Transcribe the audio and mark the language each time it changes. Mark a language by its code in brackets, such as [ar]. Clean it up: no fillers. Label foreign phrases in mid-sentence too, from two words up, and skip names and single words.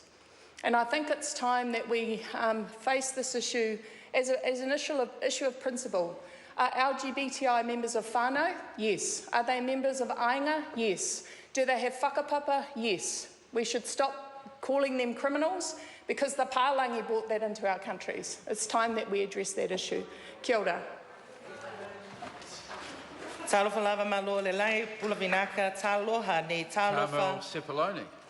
[en] And I think it's time that we face this issue as an issue of principle. Are LGBTI members of whānau? Yes. Are they members of ainga? Yes. Do they have whakapapa? Yes. We should stop calling them criminals because the Pālangi brought that into our countries. It's time that we address that issue. [mi] Kia ora. [sm] Talofa lava malo le lai, [fj] pula vinaka, [sm] taloha ni talofa. [en] Carmel Sepuloni.